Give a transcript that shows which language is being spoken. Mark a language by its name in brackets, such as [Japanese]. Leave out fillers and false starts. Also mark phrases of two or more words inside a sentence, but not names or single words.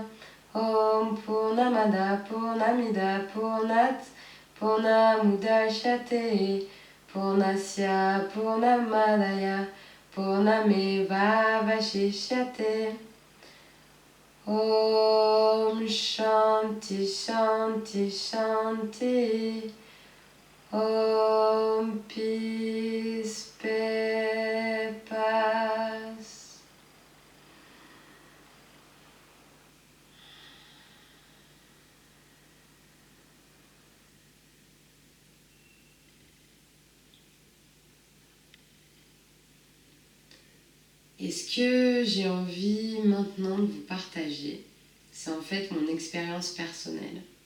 [Sanskrit] Om Purnamada Purnamida Purnat Purnamudachyate Purnasya Purnamadaya Purnameva Vashishyate. Om Shanti Shanti Shanti. [French] Om Peace, paix, passe. Et ce que j'ai envie maintenant de vous partager, c'est en fait mon expérience personnelle.